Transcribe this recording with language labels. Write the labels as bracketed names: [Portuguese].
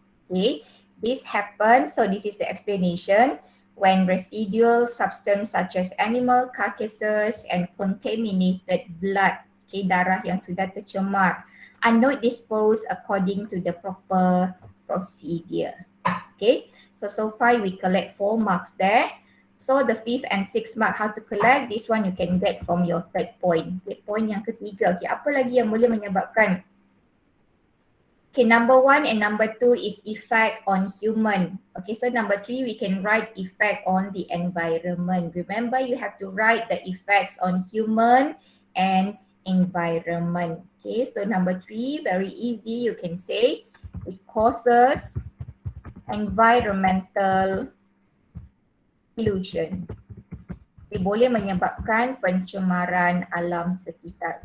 [English] Okay, this happens, so this is the explanation, when residual substance such as animal carcasses and contaminated blood, okay, [Malay] darah yang sudah tercemar, [English] are not disposed according to the proper procedure. Okay, so far we collect 4 marks there. So the 5th and 6th mark, how to collect, this one you can get from your third point. [Malay] Okay, point yang ketiga, okay, apa lagi yang boleh menyebabkan? [English] Okay, number 1 and number 2 is effect on human. Okay, so number 3 we can write effect on the environment. Remember, you have to write the effects on human and environment. Okay, so number 3, very easy, you can say it causes environmental pollution. [Malay] Dia boleh menyebabkan pencemaran alam sekitar.